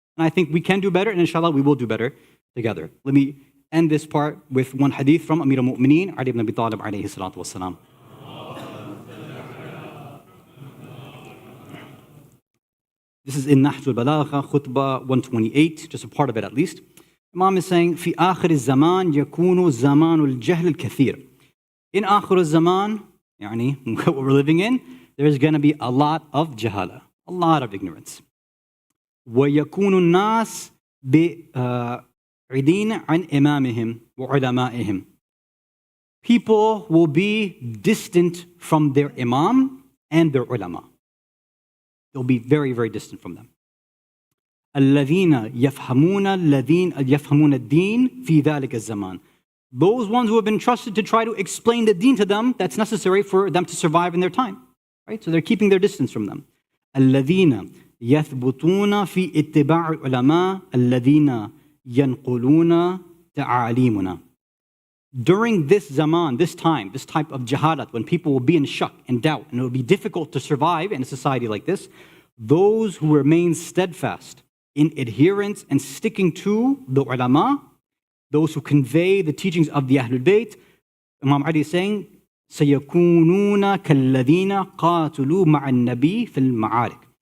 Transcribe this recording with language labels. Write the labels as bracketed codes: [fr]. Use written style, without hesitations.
[en] And I think we can do better, and inshallah we will do better together. Let me end this part with one hadith from Amir al-Mu'mineen, Ali ibn Abi Talib alayhi salatu wassalam. This is in Nahj al-Balagha, khutbah 128, just a part of it at least. Imam is saying, [ar] في آخر الزمان يكون زمان الجهل الكثير. [en] In [ar] آخر الزمان, يعني [en] what we're living in, there's going to be a lot of jahala, a lot of ignorance. [ar] ويكون الناس بعيدين عن إمامهم وعلمائهم. [en] People will be distant from their imam and their ulama. They'll be very, very distant from them. [ar] الذين يفهمون الدين في ذلك الزمان. [en] Those ones who have been trusted to try to explain the deen to them that's necessary for them to survive in their time. Right? So they're keeping their distance from them. [ar] الذين يثبتون في اتباع العلماء الذين ينقلون تعاليمنا. [en] During this zaman, this time, this type of jahalat, when people will be in shock and doubt, and it will be difficult to survive in a society like this, those who remain steadfast in adherence and sticking to the ulama, those who convey the teachings of the Ahlul Bayt, Imam Ali is saying, [ar] سَيَكُونُونَ كَالَّذِينَ قَاتُلُوا مَعَ النَّبِي فِي الْمَعَارِكِ.